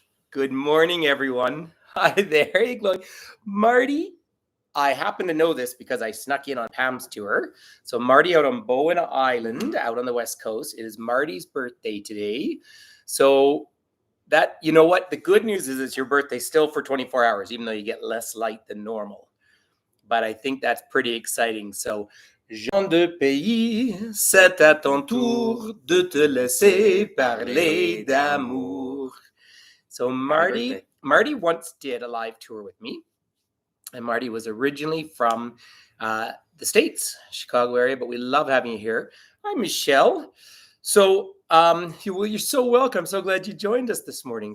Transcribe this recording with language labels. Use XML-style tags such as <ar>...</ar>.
<en>Good morning, everyone. Hi there. You go. Marty, I happen to know this because I snuck in on Pam's tour. So Marty out on Bowen Island, out on the West Coast. It is Marty's birthday today. So that, you know what? The good news is it's your birthday still for 24 hours, even though you get less light than normal. But I think that's pretty exciting.</en> <fr>So, gens de pays, c'est à ton tour de te laisser parler d'amour.</fr> <en>So Marty once did a live tour with me. And Marty was originally from the States, Chicago area, but we love having you here. Hi, Michelle. So you're so welcome. I'm so glad you joined us this morning.</en>